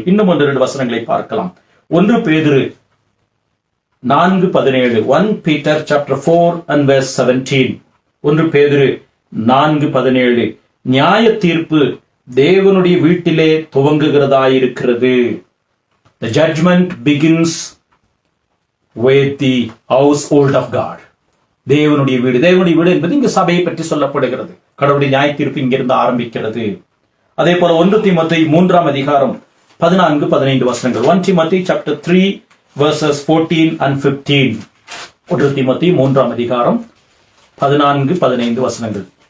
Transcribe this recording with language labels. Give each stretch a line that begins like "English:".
Tamil: இன்னும் 1-2 வசனங்களை பார்க்கலாம். 1 பேதுரு 4:17.
English: 1 Peter chapter 4 and verse 17.
Tamil: 1 பேதுரு 4:17. நியாய தீர்ப்பு தேவனுடைய வீட்டிலே துவங்குகிறதாயிருக்கிறது.
English: The judgment begins with the household of God.
Tamil: தேவனுடைய வீடு. தேவனுடைய வீடு என்பது இங்கு சபையை பற்றி சொல்லப்படுகிறது. கடவுளுடைய நியாய தீர்ப்பு இங்கிருந்து ஆரம்பிக்கிறது. அதே போல 1 தீமோத்தேயு 3 அதிகாரம் 14-15 வசனங்கள்.
English: 1 Timothy chapter 3 verses 14 and 15.
Tamil: 1 தீமோத்தேயு 3 அதிகாரம் 14-15 வசனங்கள்.